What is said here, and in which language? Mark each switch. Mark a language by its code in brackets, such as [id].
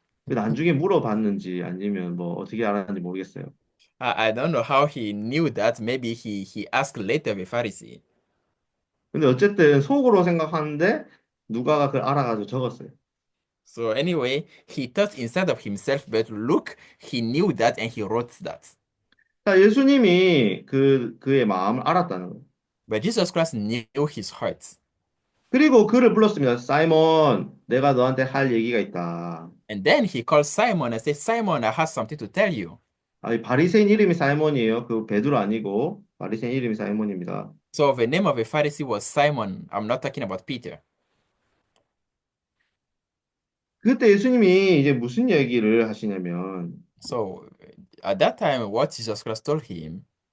[ko] 나중에 물어봤는지 아니면 뭐 어떻게 알았는지 모르겠어요. [en] I don't know how he knew that. Maybe he asked later the Pharisee. [ko] 근데 어쨌든 속으로 생각하는데 누가가 그걸 알아가지고 적었어요. [en] So anyway, he thought inside of himself, but look, he knew that and he wrote that. [ko] 자, 예수님이 그의 마음을 알았다는 거예요. [en] But Jesus Christ knew his heart. [ko] 그리고 그를 불렀습니다. 사이먼, 내가 너한테 할 얘기가 있다. [en] And then he called Simon and said, Simon, I have something to tell you. [ko] 이 바리새인 이름이 사이먼이에요. 그 베드로 아니고 바리새인 이름이 사이먼입니다. [en] So the name of the Pharisee was Simon. I'm not talking about Peter. [ko] 그때 예수님이 이제 무슨 얘기를 하시냐면 [en] So at that time, what Jesus Christ told him,